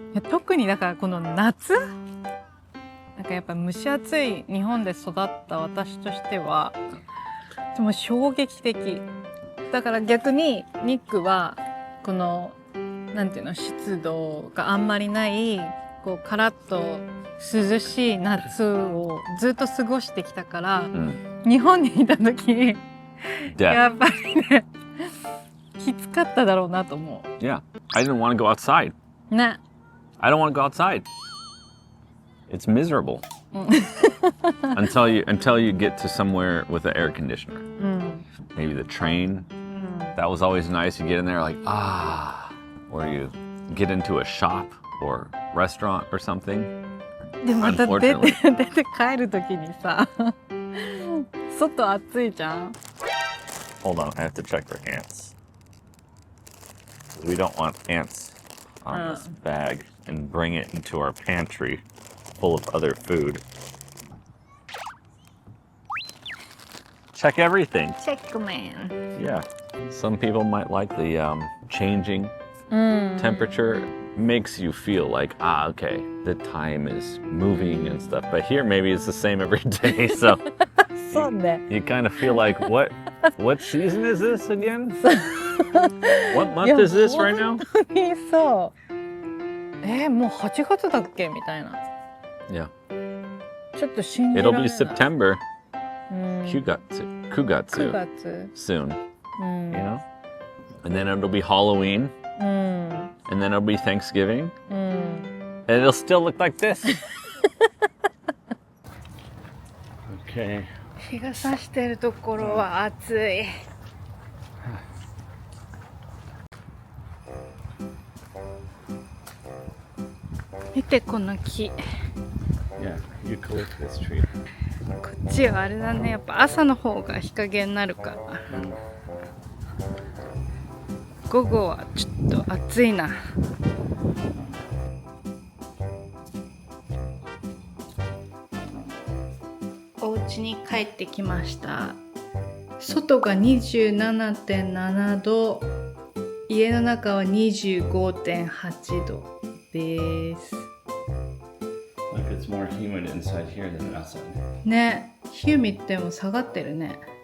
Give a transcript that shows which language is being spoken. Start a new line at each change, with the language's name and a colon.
Japanese: 特にだからこの夏なんかやっぱ蒸し暑い日本で育った私としてはでも衝撃的だから逆にニックはこのなんていうの湿度があんまりないこうカラッと涼しい夏をずっと過ごしてきたから、日本にいた時やっぱりねきつかっただろうなと思う。
English: Yeah. I didn't want to go outside.
Japanese: ね。
English: I don't want to go outside. It's miserable. until you get to somewhere with an air conditioner. Maybe the train. that was always nice. You get in there like, or you get into a shop or restaurant or something.
Japanese: でまた出て帰るときにさ、外暑いじゃん。
English: Hold on, I have to check for ants. We don't want ants on this bag and bring it into our pantry full of other food. Check everything. Check man. Yeah. Some people might like the changing temperature. Makes you feel like, okay, the time is moving and stuff. But here, maybe it's the same every day. So
Japanese: そうね。
English: you kind of feel like, what season is this again? What month is this right now?
Japanese: 本当にそう。もう8月だっけみたいな。
English: Yeah.
Japanese: ちょっと信じられない。
English: It'll be September.
Japanese: 9月 9月
English: soon. You know? And then it'll be Halloween. And then it'll be Thanksgiving. And it'll still look like this. Okay.
Japanese: 日が差してるところは暑い。見てこの木。
English: Yeah, eucalyptus tree.
Japanese: こっちはあれだね。やっぱ朝の方が日陰になるから。午後はちょっと暑いな。お家に帰ってきました。外が 27.7 度、家の中は 25.8 度です。
English: Like it's more humid inside here than outside.
Japanese: ね、ヒューミッドも下がってるね。